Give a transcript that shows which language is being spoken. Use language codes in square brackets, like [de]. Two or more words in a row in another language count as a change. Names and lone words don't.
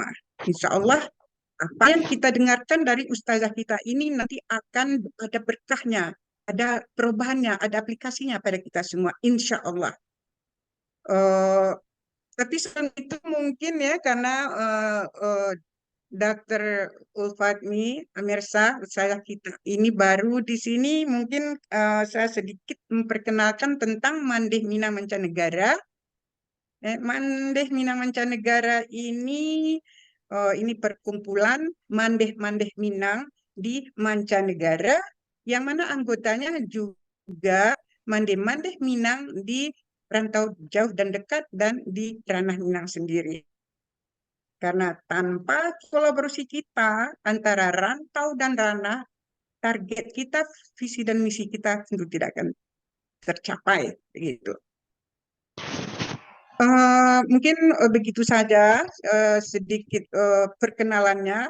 [ar] إن شاء الله [id] apa yang kita dengarkan dari ustazah kita ini nanti akan ada berkahnya, ada perubahannya, ada aplikasinya pada kita semua, [ar] إن شاء الله. [id] Tapi selain itu mungkin ya, karena Dr. Ulfatmi Amirsyah, saya kita ini baru di sini, mungkin saya sedikit memperkenalkan tentang Mandeh Minang Mancanegara. Mandeh Minang Mancanegara ini perkumpulan Mandeh-Mandeh Minang di mancanegara, yang mana anggotanya juga Mandeh-Mandeh Minang di rantau jauh dan dekat dan di ranah Minang sendiri. Karena tanpa kolaborasi kita antara rantau dan ranah, target kita, visi dan misi kita tentu tidak akan tercapai. Begitu. Mungkin begitu saja sedikit perkenalannya.